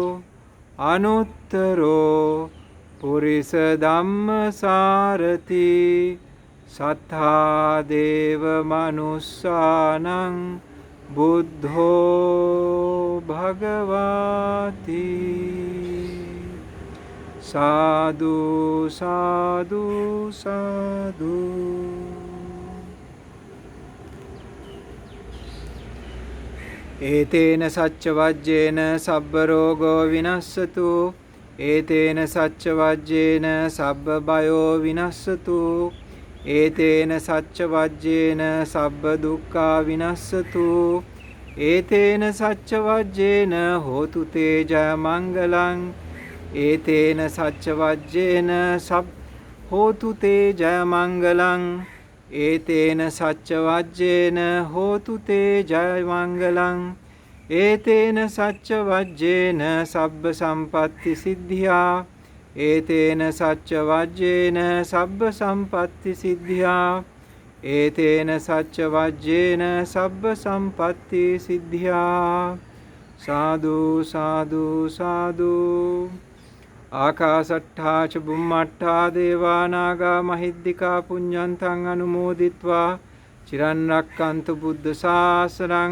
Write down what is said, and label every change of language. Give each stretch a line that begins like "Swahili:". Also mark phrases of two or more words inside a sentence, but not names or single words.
Pali: අනුත්තරෝ පුරිස ධම්මසාරති සත්තා දේව මනුස්සානං බුද්ධෝ භගවාති.
Sinhala: සාදු සාදු සාදු.
Pali: ඒතේන සච්ච වජ්ජේන සබ්බ රෝගෝ විනස්සතු ඒතේන සච්ච වජ්ජේන සබ්බ බයෝ විනස්සතු ඒතේන සච්ච වජ්ජේන සබ්බ දුක්ඛා විනස්සතු ඒතේන සච්ච වජ්ජේන හෝතු තේ ජය මංගලං ඒතේන සච්ච වජ්ජේන හෝතු තේ ජය මංගලං ඒතේන සච්ච වජ්ජේන හෝතු තේ ජය මංගලං ඒතේන සච්ච වජ්ජේන සබ්බ සම්පත්ති සිද්ධියා ඒතේන සච්ච වජ්ජේන සබ්බ සම්පත්ති සිද්ධියා ඒතේන සච්ච වජ්ජේන සබ්බ සම්පත්ති සිද්ධියා. සාදු සාදු සාදු. ආකාසට්ඨා ච බුම්මට්ඨා දේවා නාග මහිද්దికා පුඤ්ඤන්තං අනුමෝදිත්වා චිරන් රැක්කන්තු බුද්ධ ශාසනං.